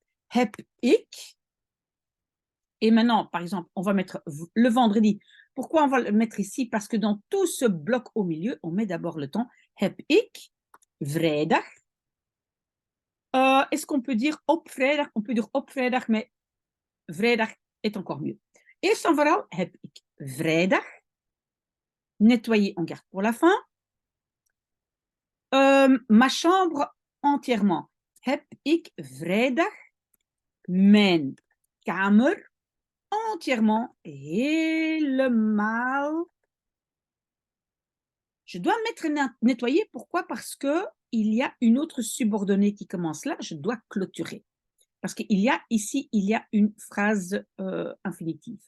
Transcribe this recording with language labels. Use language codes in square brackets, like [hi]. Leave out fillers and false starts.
[nl] Heb ik. [fr] Et maintenant, par exemple, on va mettre le vendredi. Pourquoi on va le mettre ici? Parce que dans tout ce bloc au milieu, on met d'abord le temps. [nl] Heb ik vrijdag. [fr] Est-ce qu'on peut dire [nl] op vrijdag? [fr] On peut dire [nl] op vrijdag, [fr] mais vrijdag est encore mieux. [nl] Eerst en vooral heb ik vrijdag. [fr] Nettoyer, on garde pour la fin. Ma chambre entièrement. [nl] Heb ik vrijdag mijn kamer entièrement, helemaal. [fr] Je dois mettre nettoyer. Pourquoi? Parce qu'il y a une autre subordonnée qui commence là. Je dois clôturer. Parce qu'il y a ici, il y a une phrase infinitive.